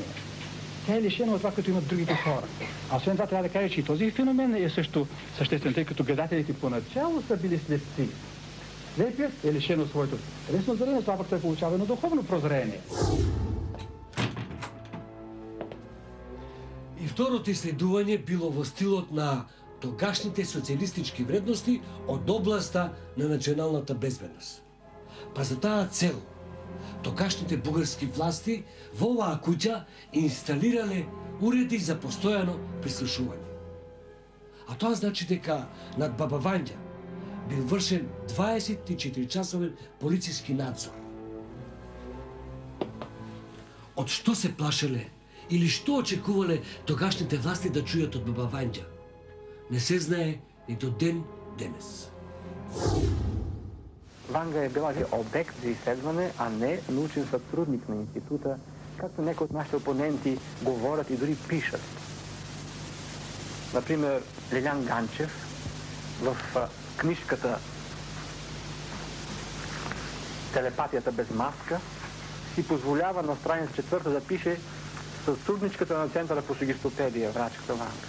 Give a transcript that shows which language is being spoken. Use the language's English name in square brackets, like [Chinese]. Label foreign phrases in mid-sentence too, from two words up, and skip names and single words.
[Bulgarian] Тя е лишена от това, като имат другите хора. А освен това трябва да кажа, че и този феномен е също съществен, тъй като гадателите поначало са били слепци. Слепият е лишен от своето лесно зрение, това пък той получава едно духовно прозрение. [Macedonian] И второто исследување било во стилот на тогашните социјалистички вредности од областа на националната безбедност. Па за таа цел, тогашните бугарски власти во оваа куќа инсталирале уреди за постојано прислушување. А тоа значи дека над баба Вања бил вршен 24-часовен полициски надзор. Од што се плашеле или што очекувале тогашните власти да чујат од баба Вања, не се знае и до ден денес. [Bulgarian] Ванга е била обект за изследване, а не научен сътрудник на института, както някои от нашите опоненти говорят и дори пишат. Например, Лилян Ганчев в книжката "Телепатията без маска" си позволява на страница 4 да пише сътрудничката на Центъра по сегистопедия, врачката Ванга.